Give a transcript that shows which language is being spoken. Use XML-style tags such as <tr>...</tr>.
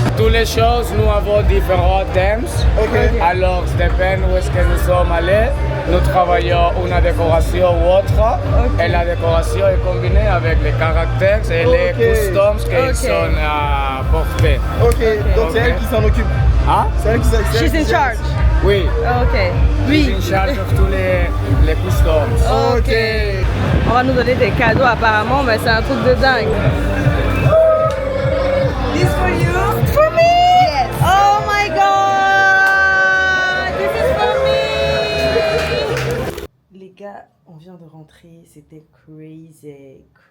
<fr>les choses, nous avons différents thèmes. Alors, ça dépend où est-ce que nous sommes allés. Nous travaillons une décoration ou autre. Et la décoration est combinée avec les caractères et les customs qu'ils sont portés. Donc c'est elle qui s'en occupe. Hein? C'est elle qui s'en occupe.</fr> <en>She's in charge.</en> <fr>Oui. Ok.</fr> <en>She's in charge of</en> <fr>tous les</fr> <en>customs. Ok.</en> <fr>On va nous donner des cadeaux apparemment, mais c'est un truc de dingue.</fr> <en>This for you? For me? Yes. Oh my god! This is for me!</en> <fr>Les gars, on vient de rentrer, c'était crazy.</fr>